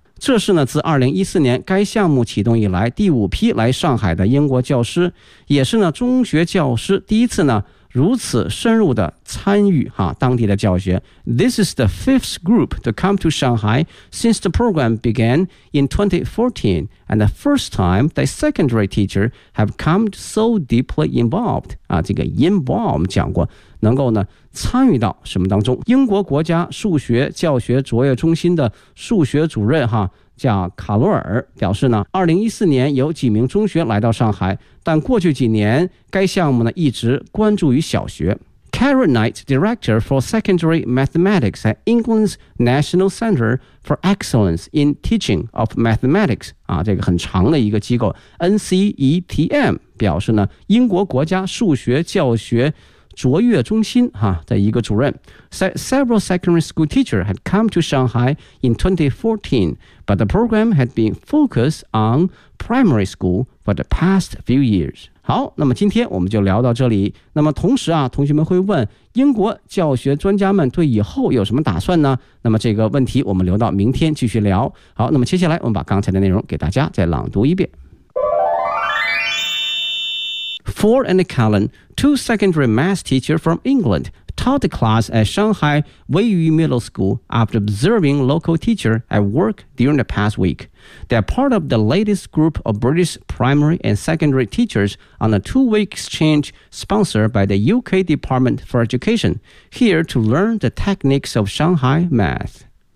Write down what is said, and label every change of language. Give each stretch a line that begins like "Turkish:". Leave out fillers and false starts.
Chinese: 这是呢自2014年该项目启动以来第五批来上海的英国教师，也是呢中学教师第一次呢如此深入的参与哈当地的教学。
English: This is the fifth group to come to Shanghai since the program began in 2014 and the first time the secondary teacher have come so deeply involved
Chinese: 啊，这个 involved 我们讲过能够呢参与到什么当中。英国国家数学教学卓越中心的数学主任哈叫卡罗尔表示呢，2014年有几名中学来到上海，但过去几年该项目呢一直关注于小学。
English: Karen Knight, Director for Secondary Mathematics at England's National Center for Excellence in Teaching of Mathematics
Chinese: 啊，这个很长的一个机构 NCETM 表示呢，英国国家数学教学卓越中心哈的一个主任
English: Several secondary school teachers had come to Shanghai in 2014 but the program had been focused on primary school for the past few years。
Chinese: 好，那么今天我们就聊到这里。那么同时啊，同学们会问英国教学专家们对以后有什么打算呢？那么这个问题我们留到明天继续聊。好，那么接下来我们把刚才的内容给大家再朗读一遍。
English: Ford and Callan, two secondary math teachers from England, taught the class at Shanghai Weiyu Middle School after observing local teachers at work during the past week. They are part of the latest group of British primary and secondary teachers on a two-week exchange sponsored by the UK Department for Education, here to learn the techniques of Shanghai math.